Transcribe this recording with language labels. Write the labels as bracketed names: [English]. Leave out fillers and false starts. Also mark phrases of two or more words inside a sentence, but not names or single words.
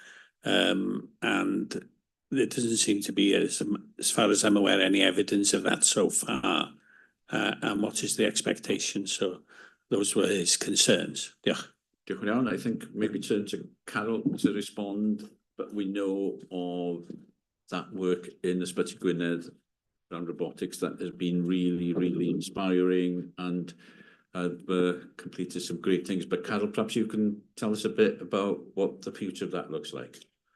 [English] And there doesn't seem to be, as far as I'm aware, any evidence of that so far. And what is the expectation? So those were his concerns. [Welsh] Diolch. Diolch yn iawn. [English] I think maybe turn to Carol to respond, but we know of that work in Ysbyty Gwynedd around robotics that has been really, really inspiring and have completed some great things. But Carol, perhaps you can tell us a bit about what the future of that looks like.